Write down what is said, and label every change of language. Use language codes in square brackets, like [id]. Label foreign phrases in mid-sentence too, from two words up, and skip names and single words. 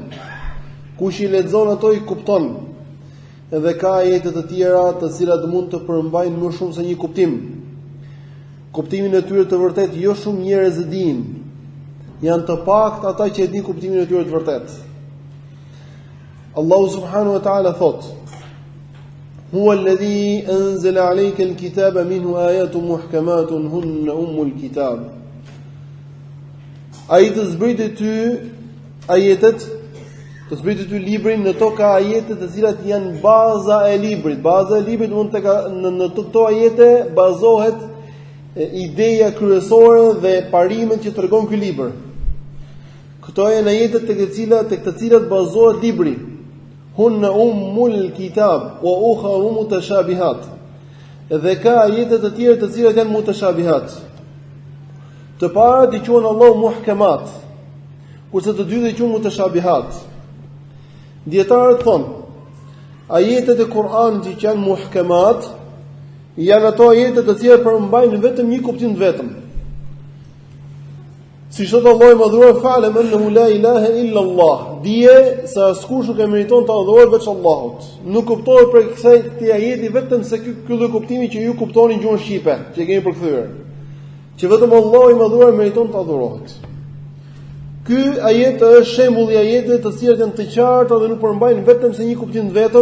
[sq] Kush I lexon ato I kupton. Edhe ka ajete të tjera të cilat mund të përmbajnë më shumë se një kuptim. Kuptimin e tyre të vërtet jo shumë njerëz e dinë. Janë të paktë ata që e dinë kuptimin e tyre të vërtet. [ar] الله سبحانه وتعالى thot هو الذي أنزل عليك الكتاب منه آيات محكمات هن أم الكتاب. [sq] Ai të zbriti ty ajetet, të zbriti ty librin, në to ka ajete të cilat janë baza e librit. Baza e librit mund të në këto ajete bazohet ideja kryesore dhe parimet që tregon ky libër. Këto janë ajetet tek të cilat bazohet libri. [ar] هن أم الكتاب وأخر متشابهات. [sq] Dhe ka ajete të tjera të cilat janë mutashabihat. Të parat I quhen Allahu muhkamat, kurse të dytë I quhen mutashabihat. Dietarët thonë, ajetet e Kur'anit që janë muhkamat janë ato ajete të cilat përmbajnë vetëm një kuptim të vetëm. Siç thot Allahu I madhruar, [ar] فاعلم أنه لا إله إلا الله. [sq] Dije se askush nuk e meriton të adhurohet veç Allahut. Nuk kuptohet për kësaj ajeti vetëm se ky lloj kuptimi që ju kuptoni në gjuhën shqipe, që e keni përkthyer. Që vetëm Allahu I madhruar meriton të adhurohet. Ky ajet është shembulli I ajeteve të cilat janë të qarta dhe nuk përmbajnë vetëm se një kuptim të vetëm.